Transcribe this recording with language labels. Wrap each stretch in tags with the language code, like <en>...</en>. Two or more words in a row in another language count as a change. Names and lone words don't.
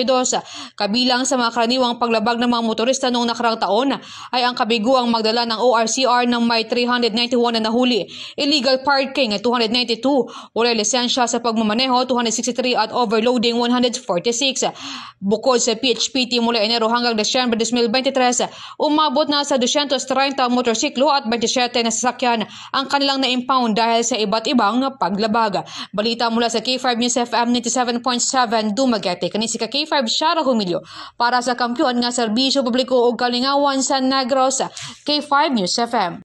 <tl>Kabilang sa mga karaniwang paglabag ng mga motorista noong nakarang taon ay ang kabiguang magdala ng ORCR ng may 391 na nahuli,</tl> <en>illegal parking</en> <tl>292, wala lisensya sa pagmamaneho 263 at overloading 146. Bukod sa PHPT mula Enero hanggang Desyembre 2023, umabot na sa 230 motorsiklo at 27 na sasakyan ang kanilang na-impound dahil sa iba't ibang paglabag. Balita mula sa K5 News FM 97.7 Dumaguete.</tl> <ceb>Kani si K5 Shara Humilio para sa kampiyon nga serbisyo publiko ug kalingawan sa Negros. K5 News FM.</ceb>